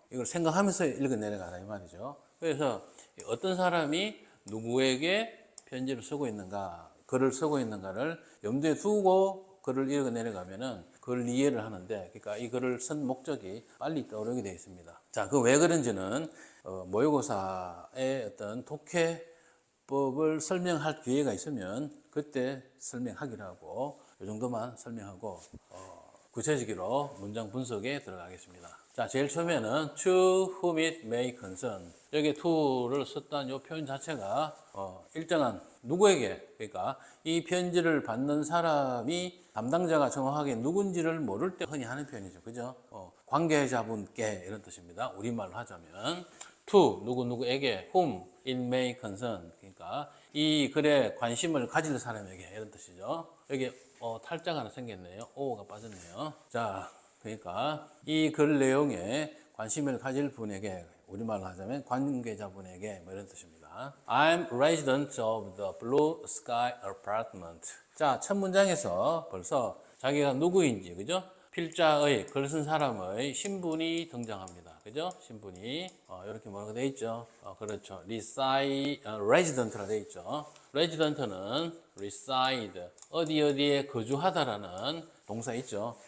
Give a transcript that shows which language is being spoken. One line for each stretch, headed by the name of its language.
Korean: 이걸 생각하면서 읽어내려가라 이 말이죠. 그래서 어떤 사람이 누구에게 편지를 쓰고 있는가, 글을 쓰고 있는가를 염두에 두고 글을 읽어 내려가면은 그걸 이해를 하는데, 그러니까 이 글을 쓴 목적이 빨리 떠오르게 되어 있습니다. 자, 그 왜 그런지는 모의고사의 어떤 독해법을 설명할 기회가 있으면 그때 설명하기로 하고, 이 정도만 설명하고 구체적으로 문장 분석에 들어가겠습니다. 자, 제일 처음에는
English: to whom it may concern.
Korean: 여기 to를 썼다는 이 표현 자체가 일정한 누구에게, 그러니까 이 편지를 받는 사람이 담당자가 정확하게 누군지를 모를 때 흔히 하는 표현이죠. 그죠? 관계자분께 이런 뜻입니다. 우리말로 하자면 to 누구에게,
English: whom it may concern.
Korean: 그러니까 이 글에 관심을 가질 사람에게 이런 뜻이죠. 여기 탈자가 하나 생겼네요. O가 빠졌네요. 자, 그러니까 이 글 내용에 관심을 가질 분에게, 우리말로 하자면 관계자분에게 뭐 이런 뜻입니다.
English: I'm resident of the blue sky apartment.
Korean: 자, 첫 문장에서 벌써 자기가 누구인지, 그죠? 필자의, 글 쓴 사람의 신분이 등장합니다. 그죠? 신분이 이렇게 뭐라고 되어 있죠? 그렇죠. resident라 되어 있죠. resident는 reside, 어디에 거주하다라는 동사 있죠.